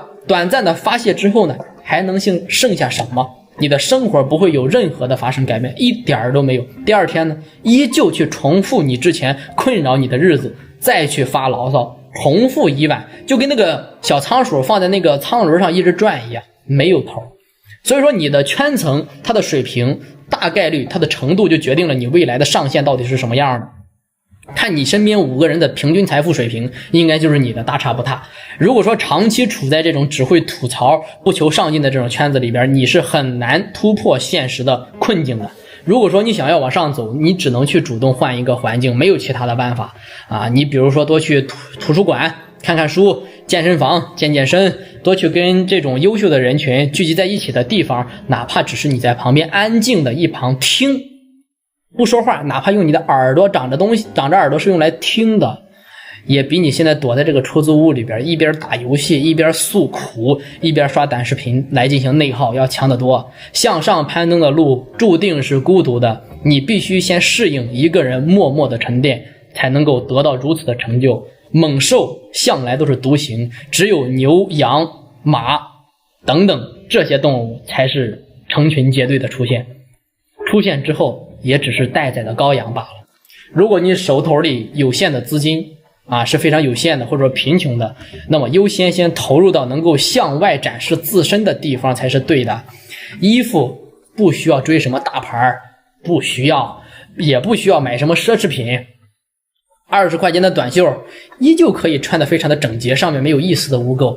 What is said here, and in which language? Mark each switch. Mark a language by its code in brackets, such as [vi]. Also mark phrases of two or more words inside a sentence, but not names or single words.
[zh] 短暫的發洩之後呢，還能剩下什麼？你的生活不會有任何的發生改變，一點都沒有。第二天呢，依舊去重複你之前困擾你的日子，再去發牢騷，重複一晚，就跟那個小倉鼠放在那個倉輪上一直轉一樣，沒有頭。所以說你的圈层它的水平大概率它的程度就決定了你未来的上限到底是什麼樣的。看你身邊5个人的平均財富水平，應該就是你的，大差不差。如果說長期處在這種只會吐槽不求上進的這種圈子裡邊，你是很難突破現實的困境的。如果說你想要往上走，你只能去主動換一個環境，沒有其他的辦法你比如說多去圖書館看看書，健身房健身，多去跟這種優秀的人群聚集在一起的地方，哪怕只是你在旁邊安靜的一旁聽不說話，哪怕用你的耳朵長着耳朵是用來聽的， 也比你現在躲在這個出租屋裡邊一邊打遊戲一邊訴苦一邊刷短視頻來進行內耗要強得多。向上攀登的路注定是孤獨的，你必須先適應一個人默默的沉澱，才能夠得到如此的成就。猛獸向來都是獨行，只有牛、羊、馬等等這些動物才是成群結隊的出現，出現之後也只是待宰的羔羊罢了。如果你手头裡有限的資金是非常有限的，或者说貧窮的，那麼优先投入到能夠向外展示自身的地方才是对的。衣服不需要追什麼大牌，不需要，也不需要買什麼奢侈品，20塊錢的短袖依舊可以穿得非常的整潔，上面没有一絲的污垢。